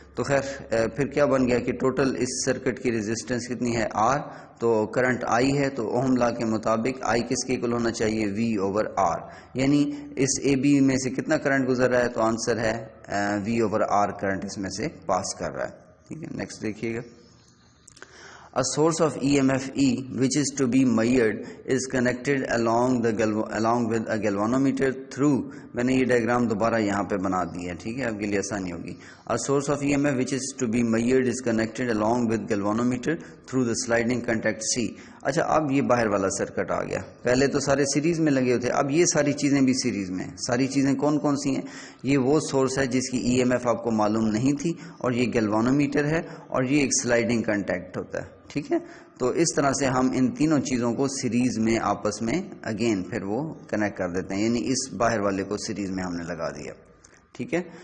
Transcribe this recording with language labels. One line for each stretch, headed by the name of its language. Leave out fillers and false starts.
Urdu: تو خیر پھر کیا بن گیا کہ ٹوٹل اس سرکٹ کی ریزسٹنس کتنی ہے؟ آر. تو کرنٹ آئی ہے، تو اوہم لا کے مطابق آئی کس کے اکول ہونا چاہیے؟ وی اوور آر. یعنی اس اے بی میں سے کتنا کرنٹ گزر رہا ہے؟ تو آنسر ہے وی اوور آر کرنٹ اس میں سے پاس کر رہا ہے. ٹھیک ہے، نیکسٹ دیکھیے گا.
English: A source of EMF E which is to be measured is connected along with a galvanometer through.
Urdu: میں نے یہ ڈائیگرام دوبارہ یہاں پہ بنا دی ہے، ٹھیک ہے، آپ کے لیے آسانی ہوگی.
English: A source of EMF which is to be measured is connected along with galvanometer through the sliding contact C.
Urdu: اچھا، اب یہ باہر والا سرکٹ آ گیا. پہلے تو سارے سیریز میں لگے ہوتے، اب یہ ساری چیزیں بھی سیریز میں. ساری چیزیں کون کون سی ہیں؟ یہ وہ سورس ہے جس کی ای ایم ایف آپ کو معلوم نہیں تھی، اور یہ گیلوانومیٹر ہے، اور یہ ایک سلائڈنگ کنٹیکٹ ہوتا ہے. ٹھیک ہے، تو اس طرح سے ہم ان تینوں چیزوں کو سیریز میں آپس میں اگین پھر وہ کنیکٹ کر دیتے ہیں، یعنی اس باہر والے کو سیریز میں ہم نے لگا دیا. ٹھیک ہے.